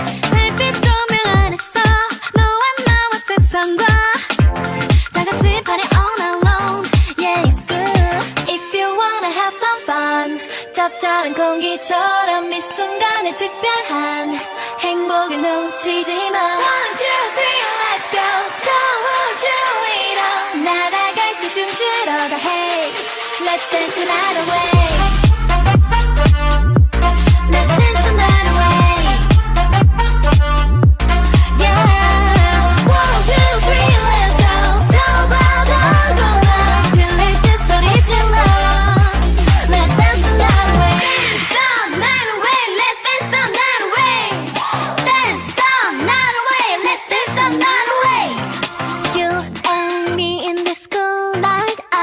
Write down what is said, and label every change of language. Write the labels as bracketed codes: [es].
[ko] 달빛 조명 안에서 너와 나와 세상과 다같이 [en] party all night long. Yeah, it's good if you wanna have some fun. [ko] 짭짤한 공기처럼 이 순간에 특별한 행복을 놓치지 마. [en] One, two, three, let's go. [ko] 저 우주 위로 날아갈 때 춤추러 가. [en] Hey, let's dance the night away. Let's dance the night away. Yeah. One, two, three, let's go. [ko] 저 바다 건너 들릴 때 소리 질러. [en] Let's dance the night away. Dance the night away. Let's dance the night away. Dance the night away. Let's dance the night away. You and me in this cool night.